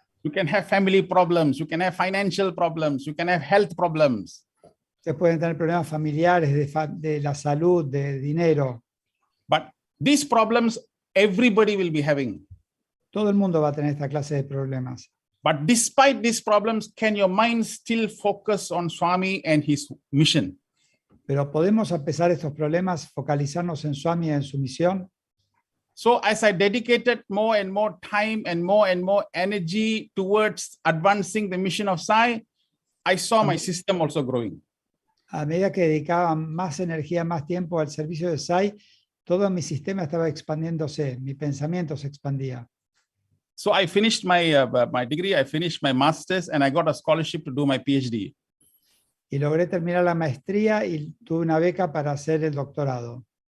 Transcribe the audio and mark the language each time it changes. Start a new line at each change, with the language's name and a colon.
English: You can have family problems, you can have financial problems, you can have health problems.
Spanish: Ustedes pueden tener problemas familiares, de la salud, de dinero.
English: But these problems, everybody will be having.
Spanish: Todo el mundo va a tener esta clase de problemas.
English: But despite these problems, can your mind still focus on Swami and his mission?
Spanish: Pero podemos, a pesar de estos problemas, focalizarnos en Swami y en su misión.
English: So as I dedicated more and more time and more energy towards advancing the mission of Sai, I saw my system also growing.
Spanish: A medida que dedicaba más energía, más tiempo al servicio de Sai, todo mi sistema estaba expandiéndose, mi pensamiento se expandía.
English: So I finished my degree, I finished my master's, and I got a scholarship to do my PhD.
Spanish: Y logré terminar la maestría y tuve una beca para hacer el doctorado.